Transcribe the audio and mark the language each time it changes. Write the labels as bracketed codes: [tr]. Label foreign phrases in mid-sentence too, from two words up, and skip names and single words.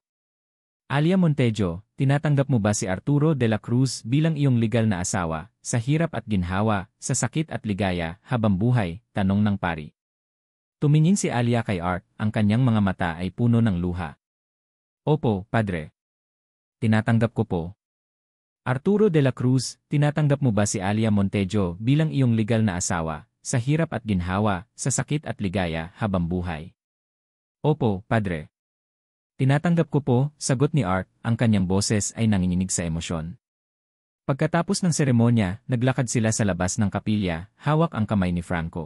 [tl] Alia Montejo, tinatanggap mo ba si Arturo de la Cruz bilang iyong legal na asawa, sa hirap at ginhawa, sa sakit at ligaya, habang buhay? Tanong ng pari. Tumingin si Alia kay Art, ang kanyang mga mata ay puno ng luha. Opo, padre. Tinatanggap ko po. Arturo de la Cruz, tinatanggap mo ba si Alia Montejo bilang iyong legal na asawa, sa hirap at ginhawa, sa sakit at ligaya, habang buhay? Opo, padre. Tinatanggap ko po, sagot ni Art, ang kanyang boses ay nanginginig sa emosyon. Pagkatapos ng seremonya, naglakad sila sa labas ng kapilya, hawak ang kamay ni Franco.